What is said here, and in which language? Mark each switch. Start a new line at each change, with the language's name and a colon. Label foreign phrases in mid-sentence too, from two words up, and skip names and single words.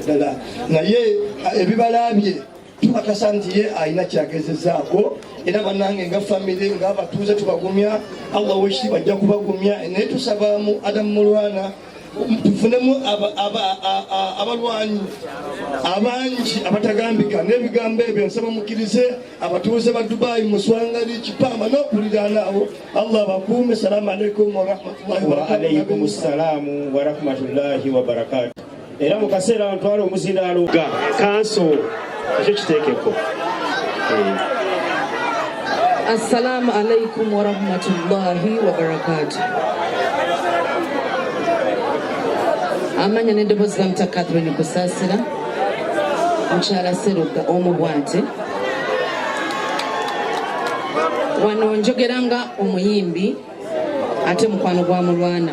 Ganda: ddala naye ebibalabye tubakasa nti ye alina kyagezezaako era bannange nga famire ng'abatuuze tubagumya Allah wekiti bajja kubagumya naye tusabamu Adamu Mulwana tufunemu abalwanyi abangi abatagambika n'ebigambo ebyo nsaba mukkirize abatuuze ba Dubai Muswangali Kipamba n'okuliraana abo Allah bakuume.
Arabic: سلام عليكم ورحمة الله وبركاته. وعليكم السلام ورحمة الله وبركاته.
Ganda: Era mu kaseera ntwala omuzindaalo ga kanso ekyo kiteekeko.
Arabic: السلام عليكم ورحمة الله وبركاته.
Ganda: Amanya n'eddoboozi ga Mutaka Catherine Kusaasira mukyala Seruga omubwante wano njogeranga omuyimbi ate mukwano gwa Mulwana.